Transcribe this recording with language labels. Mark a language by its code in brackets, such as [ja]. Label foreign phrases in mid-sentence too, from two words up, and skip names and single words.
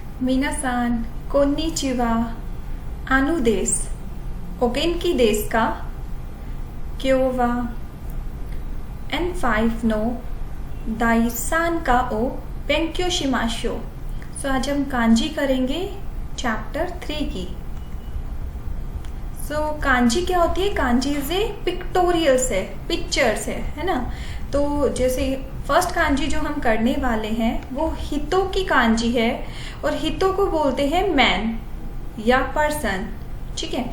[ja] 皆さん、こんにちは、アヌです. お元気ですか？今日はN5の第三課を勉強しましょう. [hi] सो आज हम कांजी करेंगे चैप्टर 3 की। सो कांजी क्या होती है? कांजी से पिक्टोरियल्स है, पिक्चर्स है ना। तो जैसे फर्स्ट कांजी जो हम करने वाले हैं वो हितो की कांजी है, और हितो को बोलते हैं मैन या पर्सन, ठीक है।